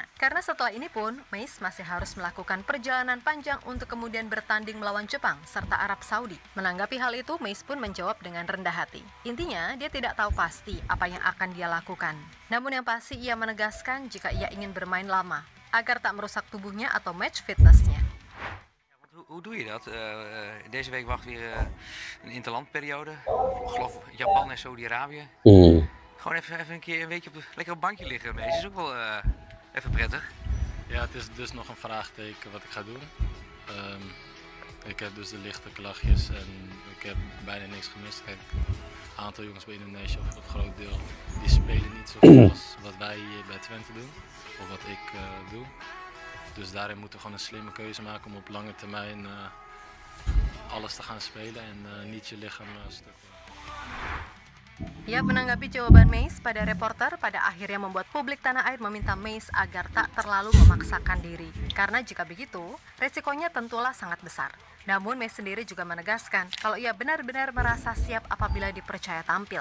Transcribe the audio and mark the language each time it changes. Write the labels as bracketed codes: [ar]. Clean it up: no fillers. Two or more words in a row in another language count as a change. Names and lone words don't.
[id] Karena setelah ini pun, Mace masih harus melakukan perjalanan panjang untuk kemudian bertanding melawan Jepang serta Arab Saudi. Menanggapi hal itu, Mace pun menjawab dengan rendah hati. Intinya, dia tidak tahu pasti apa yang akan dia lakukan. Namun yang pasti ia menegaskan jika ia ingin bermain lama, agar tak merusak tubuhnya atau [en] match fitnessnya. [nl] Hoe doe je dat? Deze week wacht weer een interlandperiode. Ik geloof Japan en Saudi-Arabië. Gewoon even een keer een weekje lekker op het bankje liggen. Dat is ook wel even prettig. Ja, het is dus nog een vraagteken wat ik ga doen. Ik heb dus de lichte klachtjes en ik heb bijna niks gemist. Kijk, een aantal jongens bij Indonesië, of een groot deel, die spelen niet zoveel als wat wij hier bij Twente doen. Of wat ik doe. Dus daarin moeten we gewoon een slimme keuze maken om op lange termijn alles te gaan spelen en niet je lichaam stuk. [id] Ia menanggapi jawaban Mace pada reporter pada akhirnya membuat publik tanah air meminta Mace agar tak terlalu memaksakan diri. Karena jika begitu, resikonya tentulah sangat besar. Namun Mace sendiri juga menegaskan kalau ia benar-benar merasa siap apabila dipercaya tampil.